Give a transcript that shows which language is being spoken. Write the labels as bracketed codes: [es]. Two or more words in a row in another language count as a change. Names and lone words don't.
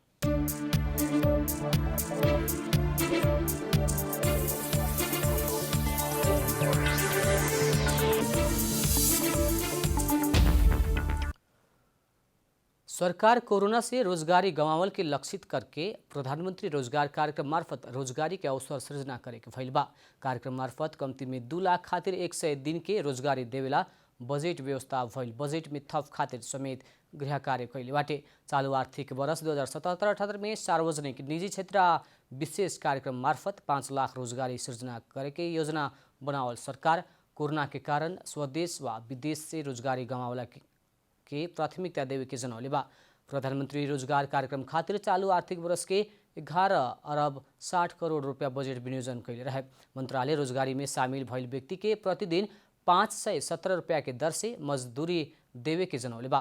[bho] सरकार कोरोना से रोजगारी गंवावल के लक्षित करके प्रधानमंत्री रोजगार कार्यक्रम मार्फत रोजगारी के अवसर सृजना करे के भइल बा। कार्यक्रम मार्फत कम्ती में 2 लाख खातिर 100 दिन के रोजगारी देवेला बजेट व्यवस्था भइल। बजेट में थप खातिर समेत गृह कार्य कैले बाटे। चालू आर्थिक वर्ष 2077-78 में सार्वजनिक निजी क्षेत्र विशेष कार्यक्रम मार्फत 5 लाख रोजगारी सृजना करे के योजना बनावल सरकार कोरोना के कारण स्वदेश व विदेश से रोजगारी गंवावला के प्राथमिकता देवे के जनौले बा। प्रधानमंत्री रोजगार कार्यक्रम खातिर चालू आर्थिक वर्ष के 11 अरब 60 करोड़ रुपया बजेट विनियोजन कैले रहे। मंत्रालय रोजगारी में शामिल भइल व्यक्ति के प्रतिदिन 517 रुपया के दर से मजदूरी देवे के जनौले बा।